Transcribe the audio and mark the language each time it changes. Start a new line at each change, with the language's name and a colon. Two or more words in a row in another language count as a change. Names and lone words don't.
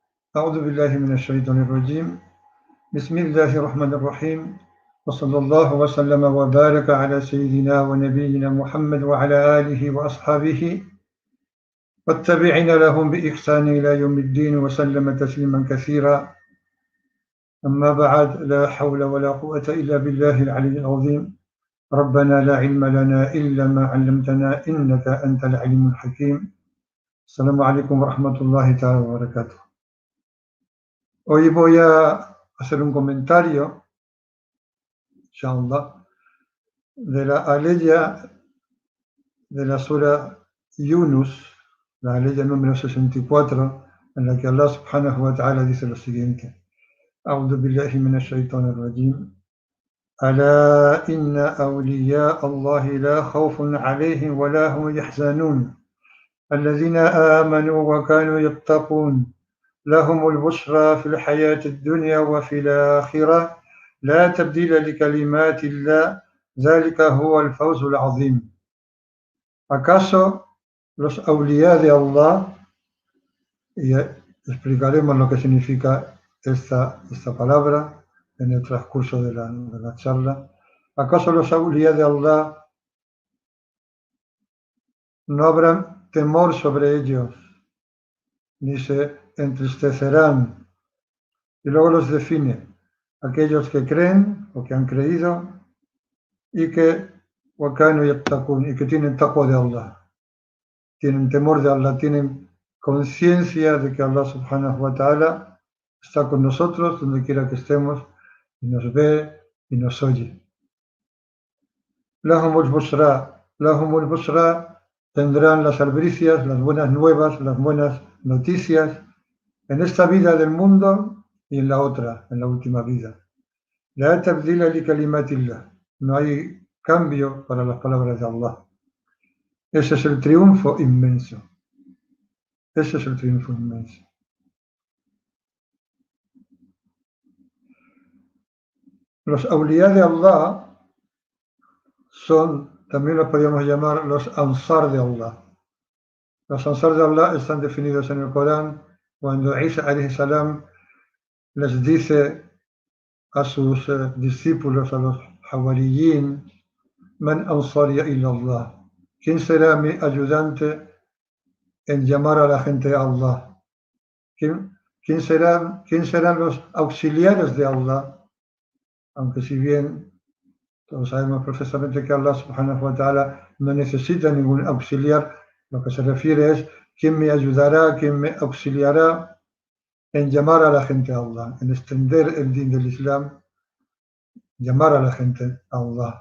Arabic: أعوذ بالله من الشيطان الرجيم بسم الله الرحمن الرحيم وصلى الله وسلم وبارك على سيدنا ونبينا محمد وعلى آله وأصحابه والتابعين لهم بإحسان إلى يوم الدين وسلم تسليما كثيرا. أما بعد، لا حول ولا قوة إلا بالله العلي العظيم. ربنا لا علم لنا إلا ما علمتنا إنك أنت العليم الحكيم. السلام عليكم ورحمة الله تعالى وبركاته.
Spanish: Hoy voy a hacer un comentario, inshallah, de la aleya de la sura Yunus, la aleya número 64, en la que
Arabic: الله سبحانه وتعالى
Spanish: dice lo siguiente:
Arabic: أعوذ بالله من الشيطان الرجيم. ألا إن أولياء الله لا خوف عليهم ولا هم يحزنون. الذين آمنوا وكانوا يتقون. لهم البشرى في الحياة الدنيا وفي الآخرة لا تبديل لكلمات الله ذلك هو الفوز العظيم.
Spanish: ¿Acaso los awliya de Allah, y explicaremos lo que significa esta palabra en el transcurso de la charla, acaso los awliya de Allah no habrán temor sobre ellos, ni se entristecerán? Y luego los define: aquellos que creen o que han creído y que
Arabic: وكانوا يتقون,
Spanish: y que tienen taqwa de Allah, tienen temor de Allah, tienen conciencia de que Allah
Arabic: سبحانه وتعالى
Spanish: está con nosotros donde quiera que estemos y nos ve y nos oye.
Arabic: لهم البشرى,
Spanish: tendrán las albricias, las buenas nuevas, las buenas noticias en esta vida del mundo y en la otra, en la última vida.
Arabic: لا تبديل لكلمات الله,
Spanish: no hay cambio para las palabras de Allah. Ese es el triunfo inmenso. Ese es el triunfo inmenso. Los awliya de Allah son, también los podríamos llamar los ansar de Allah. Los ansar de Allah están definidos en el Corán cuando Isa
Arabic: عليه السلام
Spanish: les dice a sus discípulos, a los hawariyin:
Arabic: من أنصاري إلى الله.
Spanish: ¿Quién será mi ayudante en llamar a la gente a Allah? ¿Quién serán los auxiliares de Allah? Aunque si bien todos sabemos perfectamente que
Arabic: الله سبحانه وتعالى
Spanish: no necesita ningún auxiliar, lo que se refiere es quién me ayudará, quién me auxiliará en llamar a la gente a Allah, en extender el din del Islam, llamar a la gente a Allah.